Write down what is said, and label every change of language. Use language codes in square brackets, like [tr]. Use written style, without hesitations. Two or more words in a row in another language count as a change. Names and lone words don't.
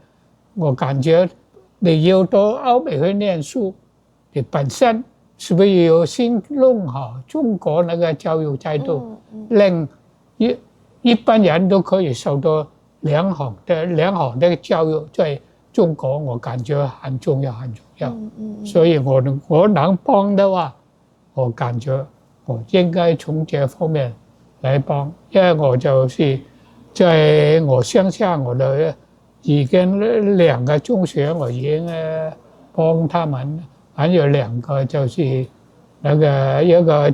[zh] 我感覺你要到歐美去念書，你本身是不是要先弄好中國那個教育制度，令一般人都可以受到良好的教育，在中國我感覺很重要很重要。所以我能幫的話，我感覺我應該從這方面嚟幫，因為我就是在我鄉下，我的已經2個中學我已經幫他們，還有2個就是那個一個